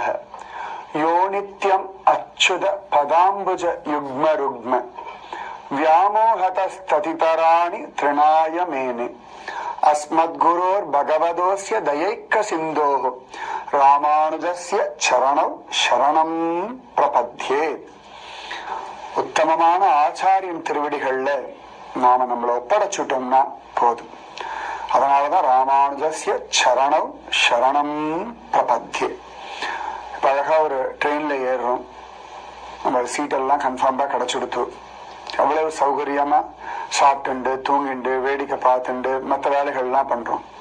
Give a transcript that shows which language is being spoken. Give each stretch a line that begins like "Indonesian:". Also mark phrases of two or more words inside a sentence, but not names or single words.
Sanskrit: यो नित्यम् अच्युत पदाम्बुज युग्म रुग्म व्यामोहतस्ततितराणि तृणाय मेने अस्मद्गुरोर्भगवतोऽस्य दयैक सिन्धोः रामानुजस्य चरणौ शरणं प्रपद्ये.
Tamil: உத்தமமான ஆச்சாரியின் திருவடிகள்ல நாம நம்மளை ஒப்படைச்சுட்டோம்னா போதும்.
Sanskrit: அதனாலதான் रामानुजस्य चरणं शरणं प्रपद्ये.
Tamil: இப்ப அழகா ஒரு ட்ரெயின்ல ஏறுறோம், நம்ம சீட்டெல்லாம் கன்ஃபார்மா கிடைச்சுடுத்து, அவ்வளவு சௌகரியமா சாப்பிட்டுண்டு தூங்கிண்டு வேடிக்கை பார்த்துண்டு மற்ற வேலைகள்லாம் பண்றோம்.